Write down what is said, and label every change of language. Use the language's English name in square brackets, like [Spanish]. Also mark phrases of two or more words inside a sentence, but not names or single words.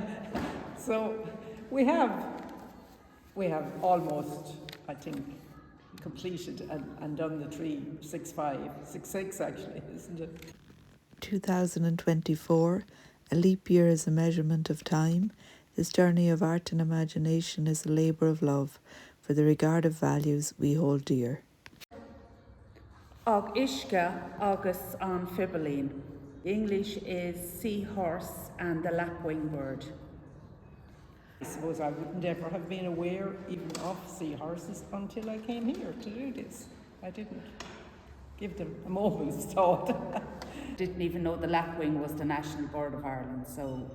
[English] So we have almost, I think, completed and done the 36566 actually, isn't it? 2024, a leap year is a measurement of time. This journey of art and imagination is a labour of love for the regard of values we hold dear. [Irish] Agus agus an Pilibín. [English] The English is seahorse and the lapwing bird. I suppose I wouldn't ever have been aware even of seahorses until I came here to do this. I didn't give them a moment's thought. Didn't even know the lapwing was the national bird of Ireland, so.